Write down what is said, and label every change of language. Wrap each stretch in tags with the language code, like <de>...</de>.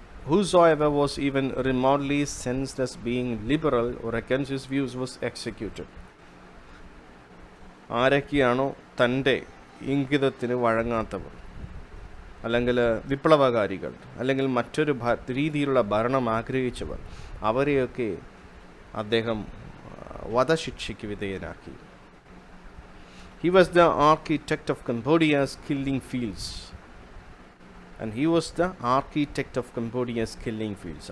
<en>Whosoever was even remotely sensed as being liberal or against his views was executed.</en> <ml>ആരൊക്കെയാണോ തൻ്റെ ഇംഗിതത്തിന് വഴങ്ങാത്തവർ, അല്ലെങ്കിൽ വിപ്ലവകാരികൾ, അല്ലെങ്കിൽ മറ്റൊരു രീതിയിലുള്ള ഭരണം ആഗ്രഹിച്ചവർ, അവരെയൊക്കെ അദ്ദേഹം വധശിക്ഷയ്ക്ക് വിധേയനാക്കി.</ml> <en>He was the architect of Cambodia's killing fields. And he was the architect of Cambodia's killing fields.</en>